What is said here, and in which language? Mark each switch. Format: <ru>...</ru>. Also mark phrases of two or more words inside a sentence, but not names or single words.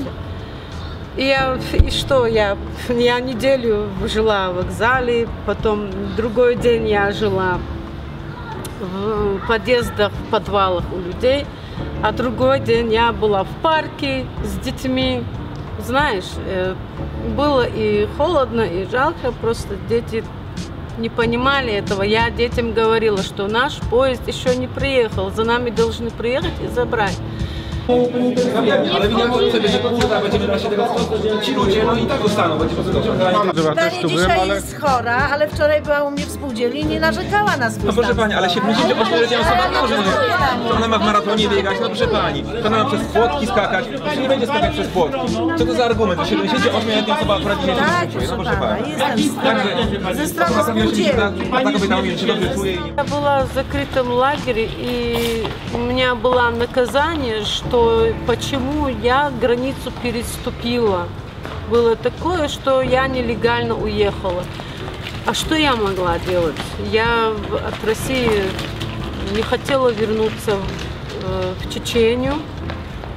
<ru>Я неделю жила в вокзале, потом другой день я жила в подъездах, в подвалах у людей, а другой день я была в парке с детьми. Знаешь, было и холодно, и жалко, просто дети не понимали этого. Я детям говорила, что наш поезд еще не приехал, за нами должны приехать и забрать.</ru> <pl>Ale nie może sobie, że kurwa będzie wybrać się tego stąd, ci ludzie no i tak dostaną, będzie po prostu Pani dzisiaj jest chora, ale wczoraj była u mnie w spółdzielni i nie narzekała na swój No proszę stan pani, ale 78-letnia osoba może, ona ma w maratonie biegać, no proszę pani, to ona ma przez płotki skakać, to nie będzie skakać przez płotki. Co to za argument, że 78-letnia osoba akurat dzisiaj się czuje, no proszę pani. jestem ze strony spółdzielni. Ta kobieta mówi, że się dobrze czuje i...</pl> <ru>Я была в закрытом лагере, и у меня было наказание, что почему я границу переступила. Было такое, что я нелегально уехала. А что я могла делать? Я от России не хотела вернуться в Чечению.</ru>